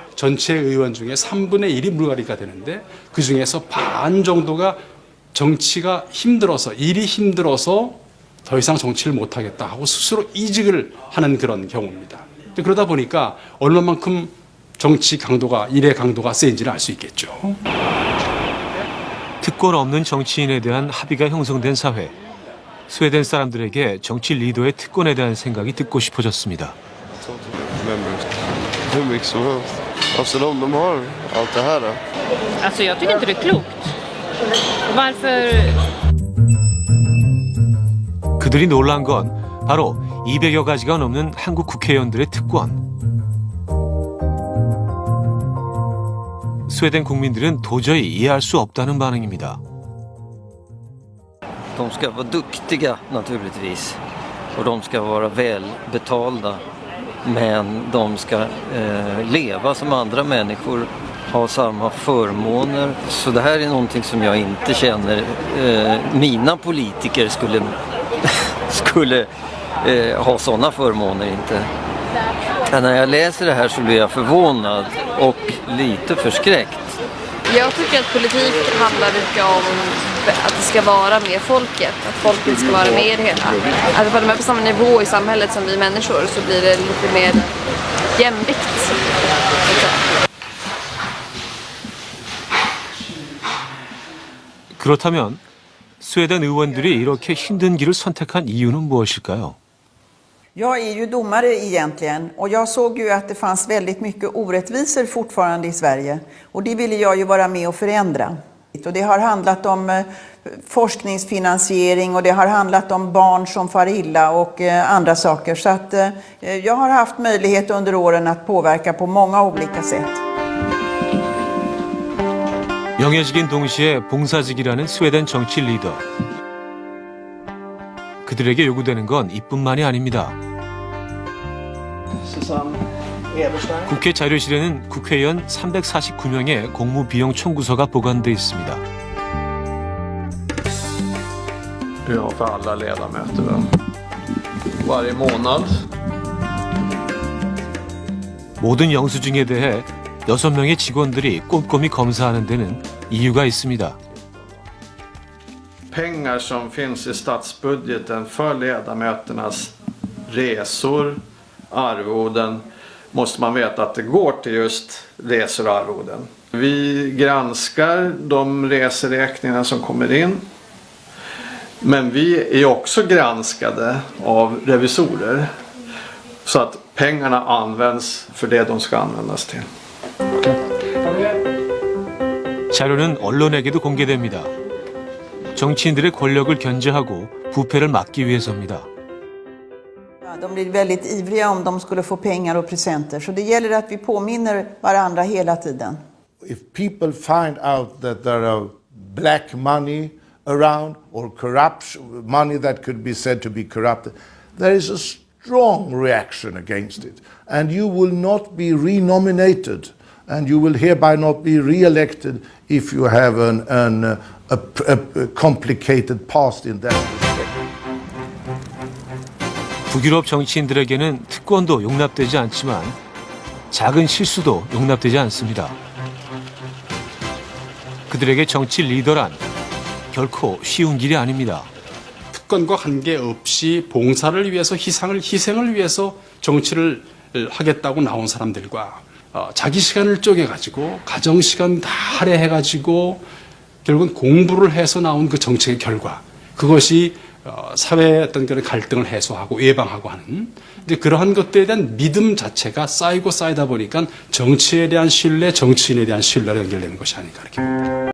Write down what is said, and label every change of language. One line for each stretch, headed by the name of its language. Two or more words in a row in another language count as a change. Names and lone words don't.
Korean: 전체 의원 중에 3분의 1이 불가리가 되는데 그 중에서 반 정도가 정치가 힘들어서, 일이 힘들어서 더 이상 정치를 못하겠다 하고 스스로 이직을 하는 그런 경우입니다. 그러다 보니까 얼마만큼 정치 강도가, 일의 강도가 세인지를 알 수 있겠죠. 특권 없는 정치인에 대한 합의가 형성된 sa회. 스웨덴 사람들에게 정치 리더의 특권에 대한 생각이 듣고 싶어졌습니다.
Swedish: Hur mycket som helst. Alltså de har allt det här. Alltså jag tycker inte det är klokt. Varför?
Korean: 그들이 놀란 건 바로 200여 가지가 넘는 한국 국회의원들의 특권. 스웨덴 국민들은 도저히 이해할 수 없다는 반응입니다.
Swedish: De ska vara duktiga naturligtvis och de ska vara välbetalda, men de ska leva som andra människor, ha samma förmåner. Så det här är någonting som jag inte känner mina politiker skulle ha sådana förmåner inte. När jag läser det här så blir jag förvånad och lite förskräckt. Jag tycker att politik handlar mycket om att det ska vara med folket, att folket ska vara med i det hela. Att vara med på samma nivå i samhället som vi människor så blir det lite mer jämvikt.
Korean: 그렇다면 스웨덴 의원들이 이렇게 힘든 길을 선택한 이유는 무엇일까요?
Swedish: Jag är ju domare egentligen och jag såg ju att det fanns väldigt mycket orättvisor fortfarande i Sverige och det ville jag ju vara med och förändra. Och det har handlat om forskningsfinansiering och det har handlat om barn som far illa och andra saker. Så att jag har haft möjlighet under åren att påverka på många olika sätt.
Korean: 영예직인 동시에 봉사직이라는 스웨덴 정치 리더. 그들에게 요구되는 건 이뿐만이 아닙니다. 국회 자료실에는 국회의원 349명의 공무 비용 청구서가 보관돼 있습니다.
Swedish: Ja, för alla ledamöter. Varje månad.
Korean: 모든 영수증에 대해 6명의 직원들이 꼼꼼히 검사하는 데는 이유가 있습니다.
Swedish: Pengar som finns i statsbudgeten för ledamöternas resor, arvoden, måste man veta att det går till just resor och arvoden. Vi granskar de reseräkningar som kommer in. Men vi är också granskade av revisorer så att pengarna används för det de ska användas till.
Korean: 자료는 언론에게도 공개됩니다. 정치인들의 권력을 견제하고 부패를 막기 위해서입니다.
Swedish: De blir väldigt ivriga om de skulle få pengar och presenter. Så det gäller att vi påminner varandra hela tiden.
English: If people find out that there are black money around or corrupt money that could be said to be corrupted, there is a strong reaction against it. And you will not be renominated, and you will hereby not be re-elected if you have a complicated past in that respect.
Korean: 북유럽 정치인들에게는 특권도 용납되지 않지만 작은 실수도 용납되지 않습니다. 그들에게 정치 리더란 결코 쉬운 길이 아닙니다. 특권과 관계없이 봉사를 위해서 희생을 위해서 정치를 하겠다고 나온 사람들과 자기 시간을 쪼개가지고 가정 시간 다 할애해가지고 결국은 공부를 해서 나온 그 정책의 결과, 그것이 사회의 어떤 그런 갈등을 해소하고 예방하고 하는, 근데 그러한 것들에 대한 믿음 자체가 쌓이고 쌓이다 보니까 정치에 대한 신뢰, 정치인에 대한 신뢰로 연결되는 것이 아닐까 이렇게 봅니다.